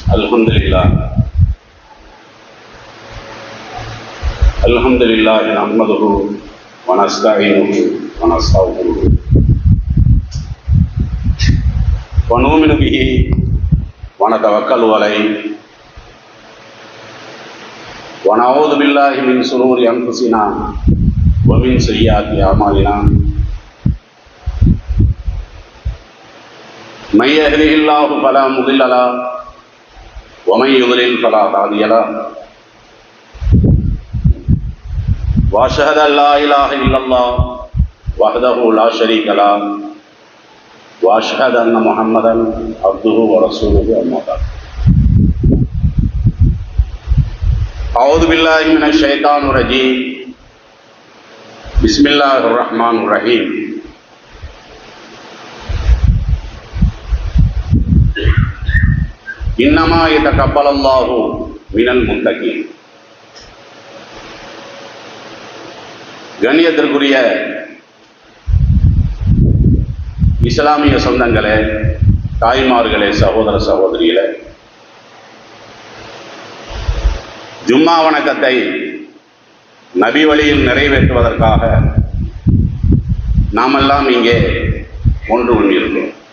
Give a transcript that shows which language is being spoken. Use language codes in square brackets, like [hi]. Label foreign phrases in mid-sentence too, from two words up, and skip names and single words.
[ar] الحمد لله نحمده ونستعينه ونستغفره ونؤمن به ونتوكل عليه ونعوذ بالله من شرور أنفسنا ومن سيئات أعمالنا من يهده الله فلا مضل له ومن يضلل فلا هادي له واشهد ان لا اله الا الله وحده لا شريك له واشهد ان محمدا عبده ورسوله اما بعد اعوذ بالله من الشيطان الرجيم بسم الله الرحمن الرحيم إنما يتقبل الله من المتقين. [ta] கண்ணியத்திற்குரிய இஸ்லாமிய சொந்தங்களே, தாய்மார்களே, சகோதர சகோதரிகளே, ஜும்மா வணக்கத்தை நபி வழியில் நிறைவேற்றுவதற்காக நாமெல்லாம் இங்கே ஒன்று கொண்டிருக்கிறோம்.